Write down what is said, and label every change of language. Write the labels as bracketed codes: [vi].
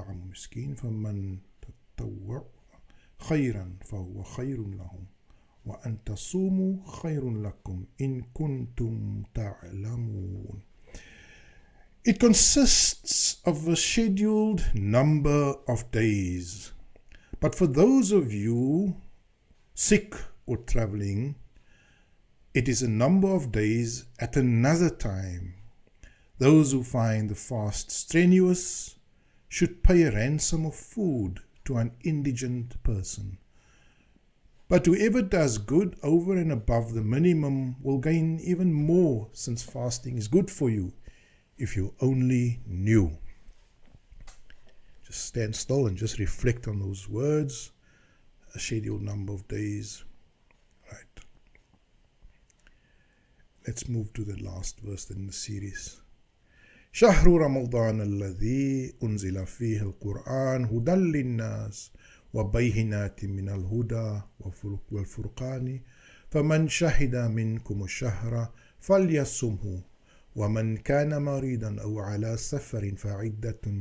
[ar] مسكين فمن تطوع خيرا فهو خير لهم وأن تصوموا خير لكم إن كنتم تعلمون. [en] It consists of a scheduled number of days, but for those of you sick or traveling, it is a number of days at another time. Those who find the fast strenuous should pay a ransom of food to an indigent person. But whoever does good over and above the minimum will gain even more, since fasting is good for you, if you only knew. Just stand still and just reflect on those words. A scheduled number of days. Right. Let's move to the last verse in the series. [ar] شهر رمضان الذي أنزل فيه القرآن هدى للناس وبينات من الهدى والفرقان فمن شهد منكم الشهر فليصمه ومن كان مريضا أو على سفر فعدة